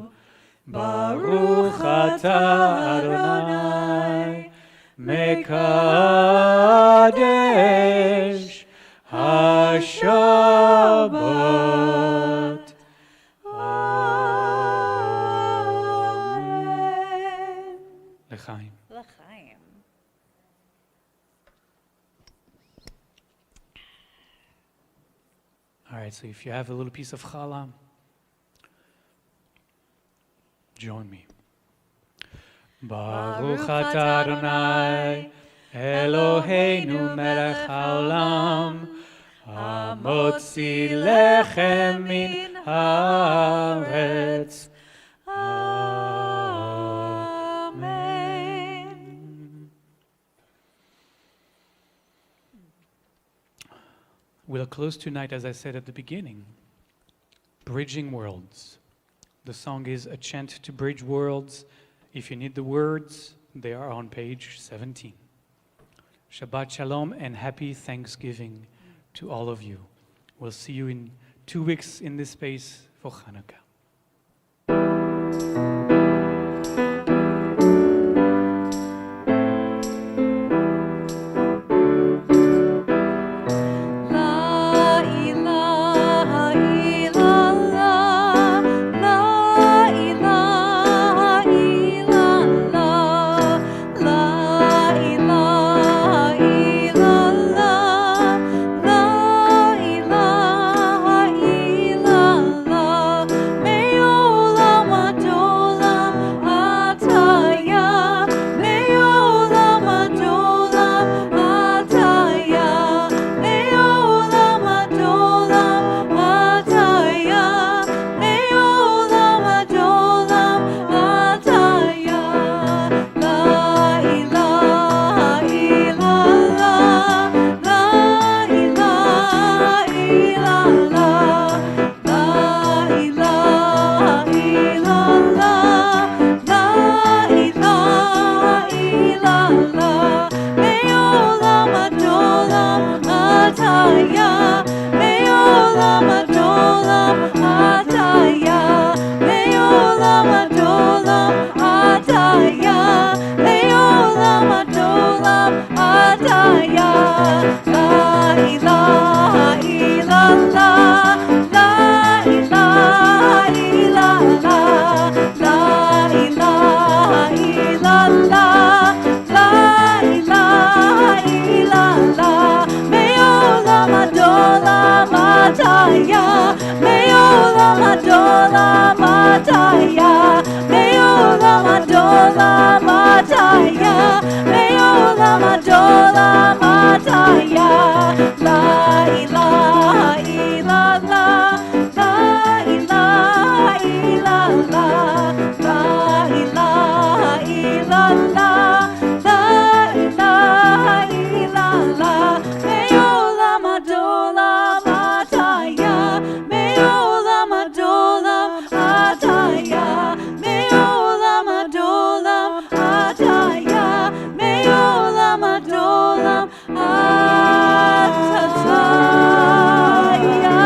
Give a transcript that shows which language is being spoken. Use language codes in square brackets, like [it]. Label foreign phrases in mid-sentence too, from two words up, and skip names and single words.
[he] ברוך אתה אדוני מקדש השבת. אמן. לחיים. לחיים. [en] All right, so if you have a little piece of challah, Join me. [he] Baruch ברוך אתה אדוני, אלוהינו מלך העולם, המוציא לחם מן הארץ. Amen. [en] We'll close tonight, as I said at the beginning, bridging worlds. The song is a chant to bridge worlds. If you need the words, they are on page 17. [he] שבת שלום [en] and happy Thanksgiving to all of you. We'll see you in 2 weeks in this space for Hanukkah. [ar] لا إله إلا الله، لا إله إلا الله، لا إله إلا الله، لا إله إلا الله. [he] מעולם עד עולם אתה יה, מעולם עד עולם אתה יה, מעולם עד עולם אתה יה, מעולם עד עולם אתה יה. [ar] لا إله إلا الله، لا إله إلا الله، لا إله إلا الله، لا إله إلا الله. [he] מעולם עד עולם אתה יה, מעולם עד עולם אתה יה, מעולם עד עולם אתה יה, מעולם עד עולם אתה יה. [ar] لا إله إلا الله، لا إله إلا الله، لا إله إلا الله، لا إله إلا الله. [he] מעולם עד עולם אתה יה, מעולם עד עולם אתה יה, מעולם עד עולם אתה יה, מעולם עד עולם אתה יה. [ar] لا إله إلا الله، لا إله إلا الله، لا إله إلا الله، لا إله إلا الله. [he] מעולם עד עולם אתה יה, מעולם עד עולם אתה יה, מעולם עד עולם אתה יה, מעולם עד עולם אתה יה.